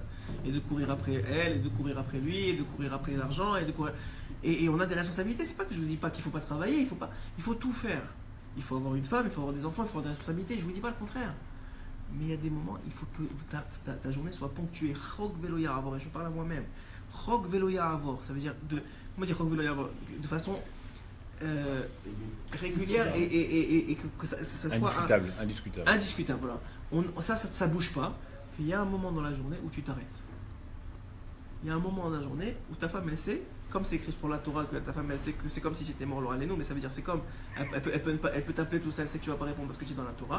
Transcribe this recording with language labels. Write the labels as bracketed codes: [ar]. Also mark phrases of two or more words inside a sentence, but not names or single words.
[fr] Et de courir après elle, et de courir après lui, et de courir après l'argent, et on a des responsabilités. C'est pas que je vous dis pas qu'il faut pas travailler, il faut tout faire. Il faut avoir une femme, il faut avoir des enfants, il faut avoir des responsabilités. Je ne vous dis pas le contraire. Mais il y a des moments, il faut que ta journée soit ponctuée. [he] חק ולא יעבור, [fr] et je parle à moi-même. [he] חק ולא יעבור, [fr] ça veut dire comment dire [he] חק ולא יעבור? [fr] De façon régulière et que ça soit indiscutable. Voilà. Ça bouge pas. Il y a un moment dans la journée où tu t'arrêtes. Il y a un moment dans la journée où ta femme, elle sait, comme c'est écrit pour la Torah, que ta femme, elle sait que c'est comme si tu étais mort, Laura Leno, mais ça veut dire c'est comme, elle peut t'appeler tout ça, elle sait que tu vas pas répondre parce que tu es dans la Torah.